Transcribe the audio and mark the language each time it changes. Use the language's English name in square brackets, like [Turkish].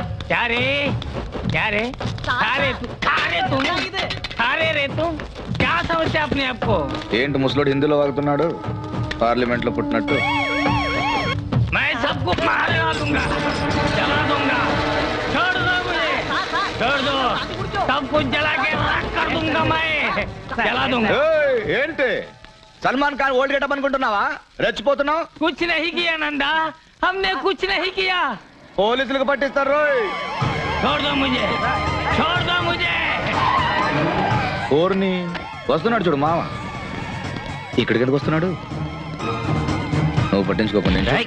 [Hindi] क्या रे खा रहे तुम क्या समझते अपने आप को? [Telugu] ఏంటి ముసలోడు హిందీలో వాగుతున్నాడు? పార్లమెంట్ లో పుట్టినట్టు. [Hindi] मैं सबको मार दूंगा, जला दूंगा. छोड़ दो मुझे, छोड़ दो. सब कुछ जला के राख कर दूंगा मैं. जला दूंगा. [Telugu] ఏంటి సల్మాన్ ఖాన్ ఓల్డ్ గెటప్ అనుకుంటున్నావా? రెచ్చిపోతున్నావు. [Hindi] कुछ नहीं किया नंदा, हमने कुछ नहीं किया. [Telugu] పోలీసులకు పట్టిస్తారు రోయ్. [Hindi] छोड़ दो मुझे, छोड़ दो मुझे. [Telugu] ఓర్ని వస్తున్నాడు చూడు మామ. ఇక్కడికి ఎందుకు వస్తున్నాడు? నువ్వు పట్టించుకోకుండా